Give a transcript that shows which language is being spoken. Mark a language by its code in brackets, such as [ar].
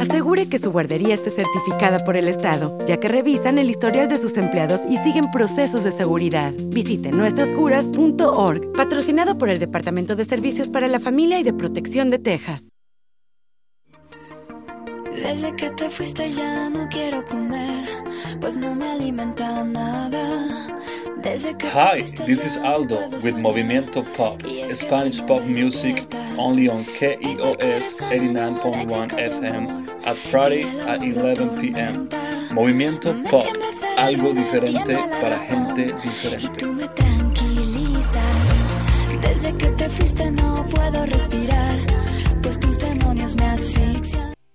[es] Asegure que su guardería esté certificada por el Estado, ya que revisan el historial de sus empleados y siguen procesos de seguridad. Visite nuestroscuras.org, patrocinado por el Departamento de Servicios para la Familia y de Protección de Texas. Desde que te fuiste ya no quiero comer, pues no me alimenta nada. [en] Hi, this is Aldo with Movimiento Pop, Spanish pop music only on KEOS 89.1 FM at Friday at 11 p.m. [es] Movimiento Pop, algo diferente para gente diferente. Tú me tranquilizas, desde que te fuiste no puedo respirar, pues tus demonios me asfixian.